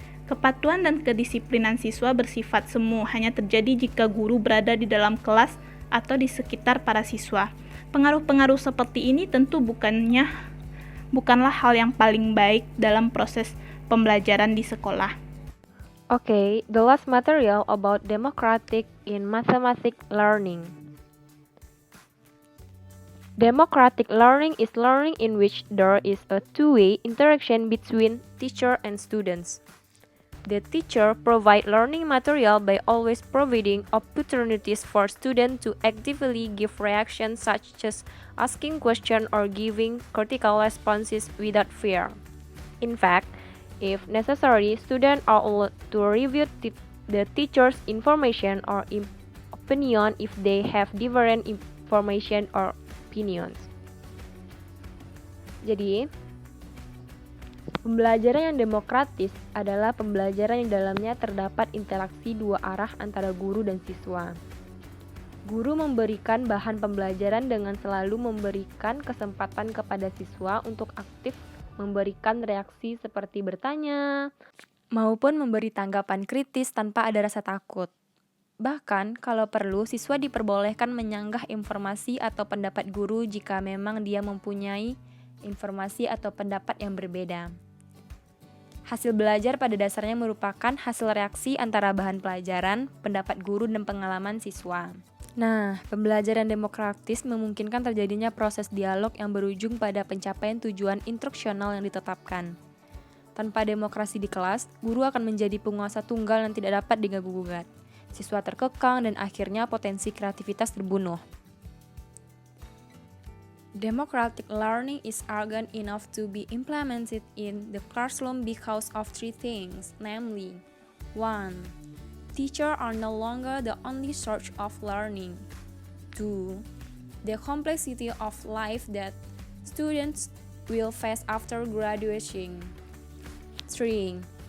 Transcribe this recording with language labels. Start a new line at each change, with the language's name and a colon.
Indonesian: Kepatuhan dan kedisiplinan siswa bersifat semu, hanya terjadi jika guru berada di dalam kelas atau di sekitar para siswa. Pengaruh-pengaruh seperti ini tentu bukanlah hal yang paling baik dalam proses pembelajaran di sekolah.
English: Okay, the last material about democratic in mathematics learning. Democratic learning is learning in which there is a two-way interaction between teacher and students. The teacher provides learning material by always providing opportunities for students to actively give reactions such as asking questions or giving critical responses without fear. In fact, if necessary, students are allowed to review the teacher's information or opinion if they have different information or opinions.
Indonesian: Jadi, pembelajaran yang demokratis adalah pembelajaran yang dalamnya terdapat interaksi dua arah antara guru dan siswa. Guru memberikan bahan pembelajaran dengan selalu memberikan kesempatan kepada siswa untuk aktif memberikan reaksi seperti bertanya, maupun memberi tanggapan kritis tanpa ada rasa takut. Bahkan, kalau perlu, siswa diperbolehkan menyanggah informasi atau pendapat guru jika memang dia mempunyai informasi atau pendapat yang berbeda. Hasil belajar pada dasarnya merupakan hasil reaksi antara bahan pelajaran, pendapat guru, dan pengalaman siswa. Nah, pembelajaran demokratis memungkinkan terjadinya proses dialog yang berujung pada pencapaian tujuan instruksional yang ditetapkan. Tanpa demokrasi di kelas, guru akan menjadi penguasa tunggal yang tidak dapat diganggu-gugat. Siswa terkekang dan akhirnya potensi kreativitas terbunuh.
English: Democratic learning is urgent enough to be implemented in the classroom because of three things, namely: 1. Teachers are no longer the only source of learning. 2. the complexity of life that students will face after graduating. 3.